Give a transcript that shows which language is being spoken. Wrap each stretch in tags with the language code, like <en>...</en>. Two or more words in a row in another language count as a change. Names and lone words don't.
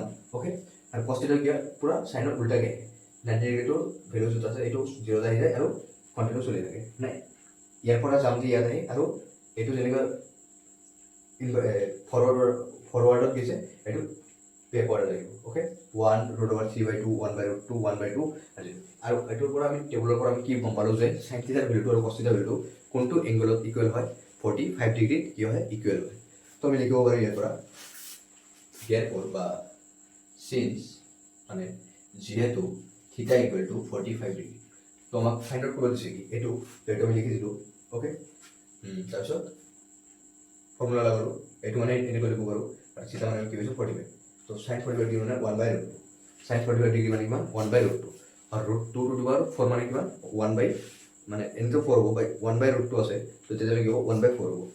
<as>ওকে, আৰু cos θ কি হয় পুৰা সাইনৰ উল্টাকৈ 90 ডিগ্ৰীটো ভেলু য'ত আছে এইটো 0 আহি যায় আৰু কণ্টিনিউ চলি থাকে, নাই ইয়াৰ পৰা যাম যে ইয়াত আহি আৰু এইটো যেনেকৈ ফৰৱাৰ্ডত গৈছে এইটো বেকৱাৰ্ড লাগিব। ওকে, 1/3/2 1/2 1/2 আৰু এইটোৰ পৰা আমি টেবুলৰ পৰা আমি কি গম পালোঁ যে sin θ ভেলুটো আৰু cos θ ভেলুটো কোনটো এংগলত ইকুৱেল হয় 45 ডিগ্ৰীত কি হয় ইকুৱেল হয়। তো আমি লিখিব পাৰোঁ ইয়াৰ পৰা therefore বা since মানে যেহেতু θ</as> <en>equal to</en> <as>45 ডিগ্ৰী, তো আমাক</as> <en>find out</en> <as>কৰিব দিছে কি এইটো, এইটো আমি লিখি দিলোঁ। ওকে, তাৰপিছত ফৰ্মুলা লগালোঁ, এইটো মানে এনেকৈ লিখিব পাৰোঁ আৰু থিটা মানে কি হৈছে 45, তো sin 45 ডিগ্ৰী মানে 1/√2, sin 45 ডিগ্ৰী মানে কিমান 1/√2 আৰু √2</as> <en>to the power</en> <as>4 মানে কিমান 1 মানে এনেকৈ 4 হ'ব, 1/√2 আছে তো তেতিয়াহ'লে কি হ'ব 1/4 হ'ব।</as>